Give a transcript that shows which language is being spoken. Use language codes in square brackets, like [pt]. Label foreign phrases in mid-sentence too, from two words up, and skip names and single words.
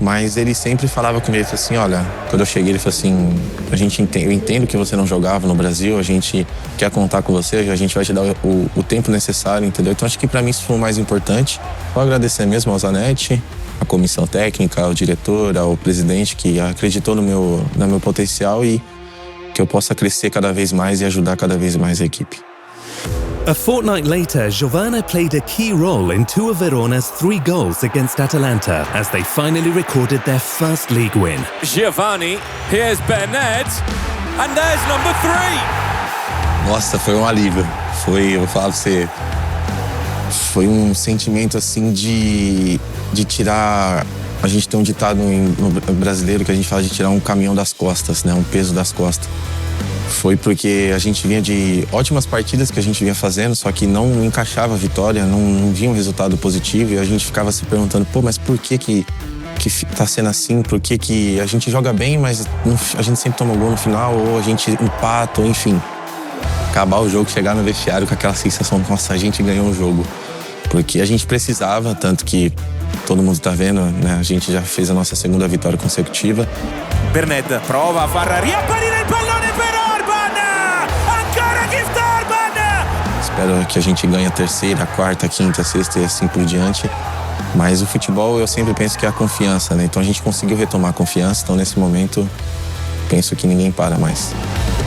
[pt] Mas ele sempre falava comigo assim, olha, quando eu cheguei ele falou assim, eu entendo que você não jogava no Brasil, a gente quer contar com você, a gente vai te dar o tempo necessário, entendeu? Então acho que pra mim isso foi o mais importante. Vou agradecer mesmo ao Zanetti, a comissão técnica, ao diretor, ao presidente que acreditou no meu potencial e que eu possa crescer cada vez mais e ajudar cada vez mais a equipe. [en] A fortnight later, Giovane played a key role in two of Verona's 3 goals against Atalanta as they finally recorded their first league win. Giovane, here's Bernard, and there's number 3. [pt] Nossa, foi um alívio. Eu vou falar pra você, foi um sentimento assim de tirar. A gente tem um ditado no brasileiro que a gente fala de tirar um caminhão das costas, né? Um peso das costas. Foi porque a gente vinha de ótimas partidas que a gente vinha fazendo, só que não encaixava a vitória, não vinha um resultado positivo e a gente ficava se perguntando, pô, mas por que tá sendo assim? Por que a gente joga bem, mas a gente sempre toma gol no final, ou a gente empata, ou enfim. Acabar o jogo, chegar no vestiário com aquela sensação, nossa, a gente ganhou o jogo. Porque a gente precisava, tanto que todo mundo tá vendo, né? A gente já fez a nossa segunda vitória consecutiva. [it] Bernard prova a far riapparire il pallone per Orban! Ancora Gift Orban! [pt] Espero que a gente ganhe a terceira, a quarta, a quinta, a sexta e assim por diante. Mas o futebol eu sempre penso que é a confiança, né? Então a gente conseguiu retomar a confiança, então nesse momento penso que ninguém para mais.